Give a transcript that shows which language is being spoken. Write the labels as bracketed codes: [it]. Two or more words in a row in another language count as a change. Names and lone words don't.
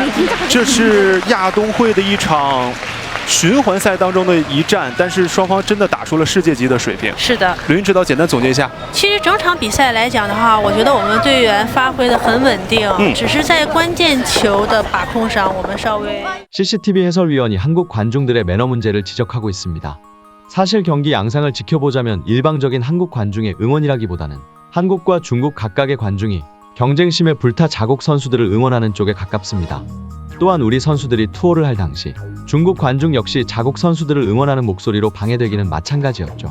[zh] 这是亚冬会的一场循环赛当中的一战，但是双方真的打出了世界级的水平。是的，刘云指导简单总结一下。其实整场比赛来讲的话，我觉得我们队员发挥的很稳定，只是在关键球的把控上，我们稍微。 [ko] CCTV 해설위원이 한국 관중들의 매너 문제를 지적하고 있습니다. 사실 경기 양상을 지켜보자면 일방적인 한국 관중의 응원이라기보다는 한국과 중국 각각의 관중이 경쟁심에 불타 자국 선수들을 응원하는 쪽에 가깝습니다. 또한 우리 선수들이 투어를 할 당시 중국 관중 역시 자국 선수들을 응원하는 목소리로 방해되기는 마찬가지였죠.